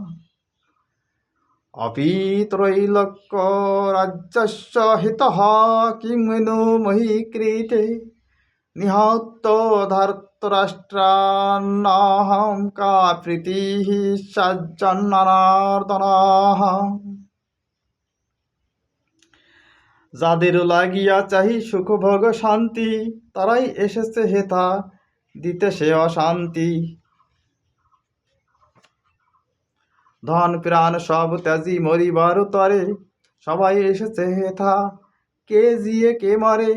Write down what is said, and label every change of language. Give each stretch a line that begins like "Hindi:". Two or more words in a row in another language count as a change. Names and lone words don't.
Sanskrit: अपि त्रैलोक्यराज्यस्य हितः किं नु मही क्रीते निहतो धर्तराष्ट्रान्नाहं का प्रीतिः সজ্জনার্দনাः।
Bangla: যাদের লাগিয়া চাহি সুখভোগ শান্তি তারাই এসেছে হেথা দিতে সে অশান্তি। ধন প্রাণ সব ত্যাজি মরিবার তরে সবাই এসেছে হেথা কে জিয়ে কে মরে।